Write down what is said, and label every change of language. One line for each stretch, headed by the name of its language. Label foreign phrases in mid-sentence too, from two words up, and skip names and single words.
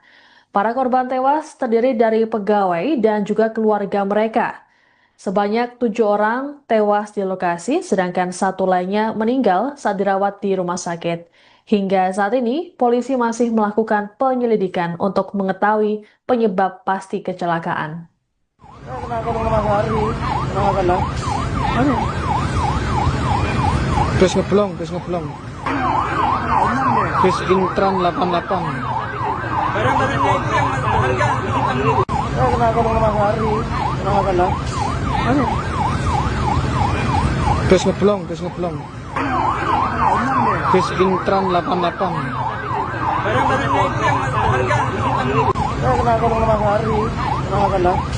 Indonesian: Para korban tewas terdiri dari pegawai dan juga keluarga mereka. Sebanyak 7 orang tewas di lokasi, sedangkan 1 lainnya meninggal saat dirawat di rumah sakit. Hingga saat ini, polisi masih melakukan penyelidikan untuk mengetahui penyebab pasti kecelakaan. Bus ngeblong. Bus Intran 88. Barang-barangnya itu yang berharga Bus ngeblong. Bus Intran 88. barang-barangnya itu yang berharga